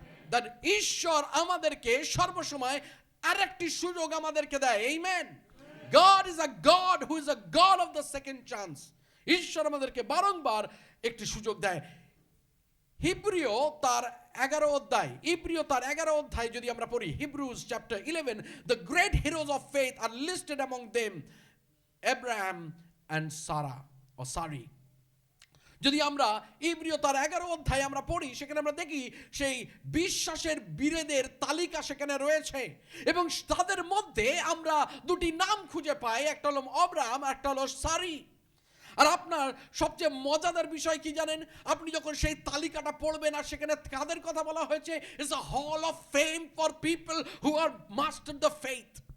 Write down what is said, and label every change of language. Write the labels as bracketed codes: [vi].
[bn] That ঈশ্বর আমাদেরকে সর্বসময় আরেকটি সুযোগ আমাদেরকে দেয়। Amen. [en] God is a God who is a God of the second chance. [bn] ঈশ্বর আমাদেরকে বারংবার একটি সুযোগ দেয়। হিব্রিয় তার 11 অধ্যায় যদি আমরা পড়ি, [en] Hebrews chapter 11, the great heroes of faith are listed among them Abraham and Sarah or Sarai. [bn] যদি আমরা ইব্রিয় তার 11 অধ্যায় আমরা পড়ি, সেখানে আমরা দেখি সেই বিশ্বাসের বীরদের তালিকা সেখানে রয়েছে এবং তাদের মধ্যে আমরা দুটি নাম খুঁজে পাই, একটা হলো আব্রাহাম, একটা হলো সারি। আর আপনার সবচেয়ে মজাদার বিষয় কি জানেন? আপনি যখন সেই তালিকাটা পড়বেন আর সেখানে কাদের কথা বলা হয়েছে, [en] It's a hall of fame for people who are mastered the faith.